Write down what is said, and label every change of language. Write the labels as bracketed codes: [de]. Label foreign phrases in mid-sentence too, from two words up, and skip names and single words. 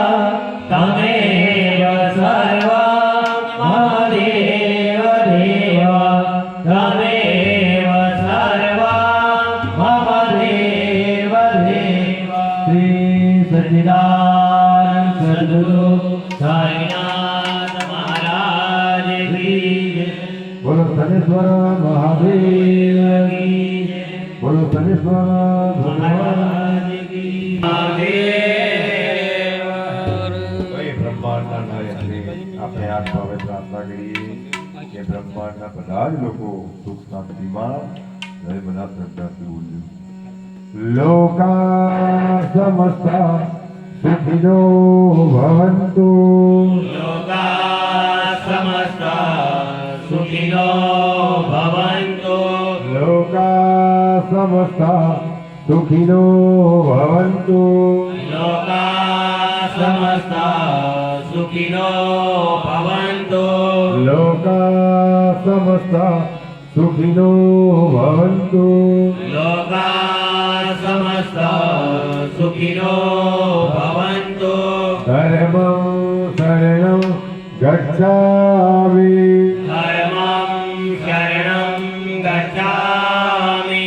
[sa] तमेव सर्वं मम देव देव तमेव सर्वं मम देव देव [hi] श्री सच्चिदानंद सद्गुरु साईनाथ महाराज की जय। बोलो शनेश्वर महादेव की जय। बोलो शनेश्वर भगवान महाराज की महादेव [gu] ભાઈ બ્રહ્માંડના નાયકને આપણે આ ભાવે પ્રાર્થના કરીએ કે બ્રહ્માંડના બધા જ લોકો સુખ શાંતિમાં રહે બધા શ્રદ્ધાથી બોલજો [sa] लोका समस्ता सुखिनो भवन्तु लोका समस्ता सुखिनो भवन्तु लोका समस्ता सुखिनो भवन्तु लोका समस्ता सुखिनो भवन्तु लोका समस्ता सुखिनो भवन्तु लोका समस्ता सुखिनो भवन्तु धर्मं शरणं गच्छामि धर्मं शरणं गच्छामि